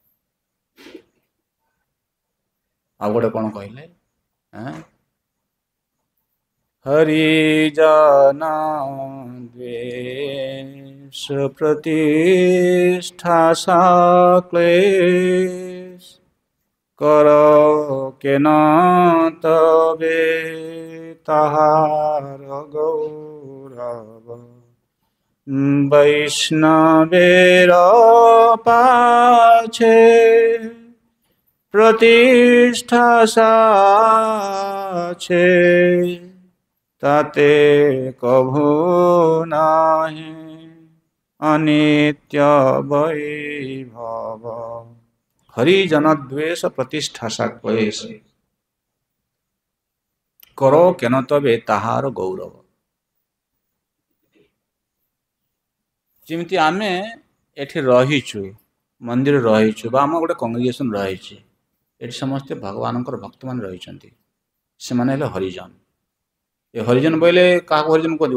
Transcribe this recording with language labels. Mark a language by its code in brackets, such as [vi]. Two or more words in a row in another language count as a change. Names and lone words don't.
[or] ଆଉ ଗୋଟେ କ'ଣ କହିଲେ? [bn] হরিজন দ্বেষ প্রতিষ্ঠা ক্লেশ কর কেন তবে তাহার গৌরব বৈষ্ণবের পাছে প্রতিষ্ঠা সাছে তাতে কভু নাহি অনিত্য বৈভব। হরিজন দ্বেষ প্রতিষ্ঠা ক্লেশ কর কেন তবে তাহার গৌরব। [or] ଯେମିତି ଆମେ ଏଠି ରହିଛୁ, ମନ୍ଦିର ରହିଛୁ, ବା ଆମ ଗୋଟେ କଂଗ୍ରିଗେସନ ରହିଛି, ଏଠି ସମସ୍ତେ ଭଗବାନଙ୍କର ଭକ୍ତମାନେ ରହିଛନ୍ତି, ସେମାନେ ହେଲେ ହରିଜନ। ଏ ହରିଜନ ବୋଇଲେ କାହାକୁ ହରିଜନ କୁହନ୍ତି?